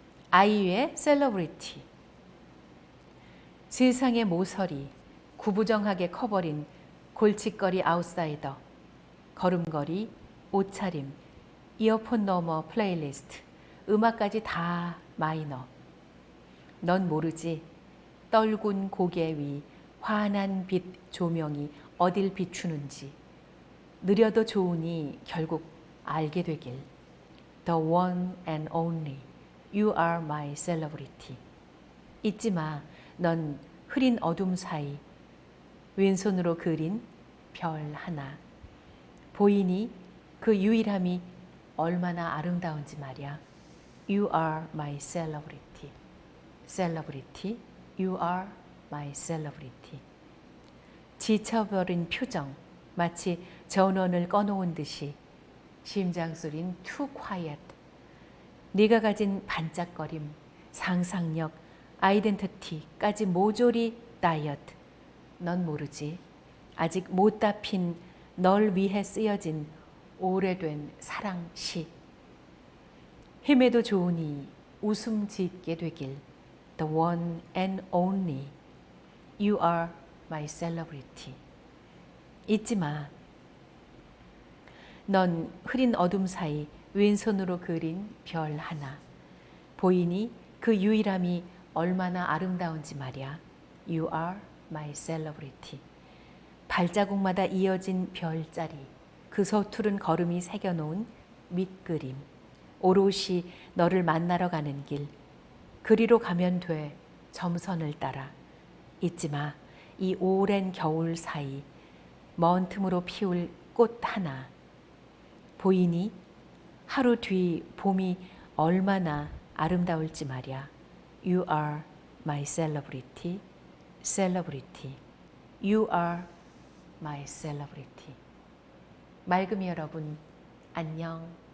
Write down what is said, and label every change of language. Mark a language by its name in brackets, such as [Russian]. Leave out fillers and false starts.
[Korean] 아이유의 셀러브리티. 세상의 모서리 구부정하게 커버린 골칫거리 아웃사이더, 걸음걸이, 옷차림, 이어폰 너머 플레이리스트, 음악까지 다 마이너. 넌 모르지 떨군 고개 위 환한 빛 조명이 어딜 비추는지. 느려도 좋으니 결국 알게 되길. [English] The one and only, you are my celebrity. [Korean] 잊지 마, 넌 흐린 어둠 사이 왼손으로 그린 별 하나. 보이니 그 유일함이 얼마나 아름다운지 말이야. [English] You are my celebrity. celebrity, you are my celebrity. [Korean] 지쳐버린 표정, 마치 전원을 꺼놓은 듯이 심장 소린 [English] too quiet. [Korean] 네가 가진 반짝거림, 상상력, 아이덴티티까지 모조리 다이어트. 넌 모르지. 아직 못다 핀 널 위해 쓰여진 오래된 사랑시. 헤매도 좋으니 웃음 짓게 되길. [English] The one and only, you are my celebrity. [Korean] 잊지 마. 넌 흐린 어둠 사이 왼손으로 그린 별 하나. 보이니 그 유일함이 얼마나 아름다운지 말이야. [English] You are my celebrity. [Korean] 발자국마다 이어진 별자리, 그 서투른 걸음이 새겨놓은 밑그림. 오롯이 너를 만나러 가는 길. 그리로 가면 돼, 점선을 따라. 잊지 마, 이 오랜 겨울 사이 먼 틈으로 피울 꽃 하나. 보이니 하루 뒤 봄이 얼마나 아름다울지 말이야. [English] You are my celebrity, celebrity. You are my celebrity. [Korean] 맑음이 여러분, 안녕.